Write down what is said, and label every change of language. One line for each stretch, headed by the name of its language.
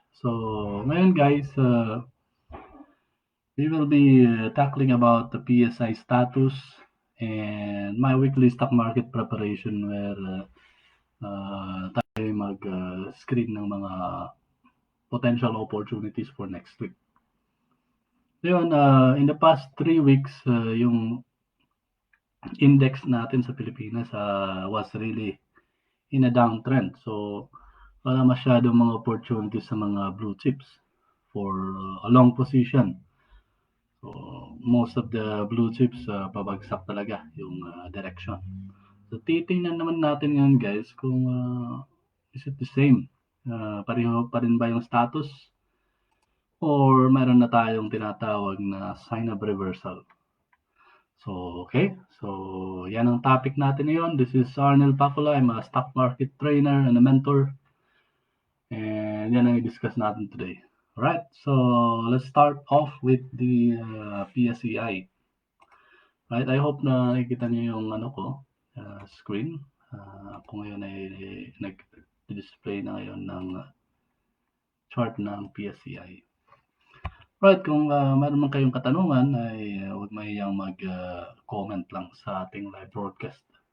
English: So ngayon guys, we will be tackling about the PSI status and my weekly stock market preparation where
Filipino: tayo mag-screen ng mga
English: potential opportunities for next week. Yun, in the past 3 weeks,
Filipino: yung index natin sa Pilipinas
English: was really in a downtrend. So, wala masyadong mga opportunities sa mga blue chips for a long position. So, most of the blue chips pabagsak talaga yung direction.
Filipino: So, titingnan naman natin ngayon guys kung
English: is it the same?
Filipino: Pareho pa rin ba yung status? Or meron na tayong tinatawag na sign of reversal? So, okay. So, yan ang topic natin ngayon.
English: This is Arnel Pacula. I'm a stock market trainer and a mentor.
Filipino: And yan ang i-discuss natin
English: today. Alright, so let's start off with the PSEI. Right, I hope
Filipino: na nakikita niyo yung ano ko, screen. Kung ngayon ay nag-display na ngayon ng chart ng PSEI. Right, kung meron man kayong katanungan ay huwag mahiyang mag-comment lang sa ating live broadcast.